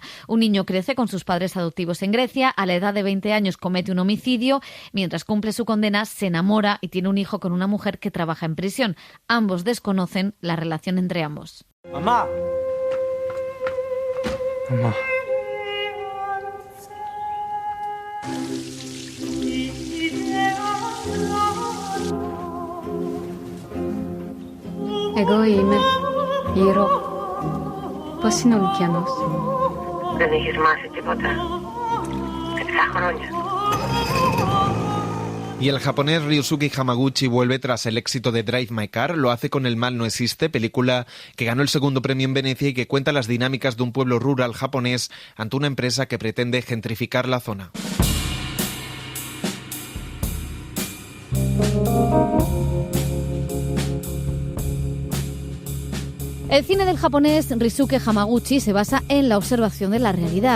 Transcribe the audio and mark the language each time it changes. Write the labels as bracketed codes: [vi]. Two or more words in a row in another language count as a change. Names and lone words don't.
[es] Un niño crece con sus padres adoptivos en Grecia, a la edad de 20 años comete un homicidio, mientras cumple su condena se enamora y tiene un hijo con una mujer que trabaja en prisión. Ambos desconocen la relación entre ambos. Mamá. Mamá. [el] Εγώ είμαι η Ρο. Πώς είναι ο Λουκιανός? Δεν έχεις μάθει τίποτα. 7 χρόνια. [es] Y el japonés Ryusuke Hamaguchi vuelve tras el éxito de Drive My Car. Lo hace con El mal no existe, película que ganó el segundo premio en Venecia y que cuenta las dinámicas de un pueblo rural japonés ante una empresa que pretende gentrificar la zona. El cine del japonés Ryusuke Hamaguchi se basa en la observación de la realidad.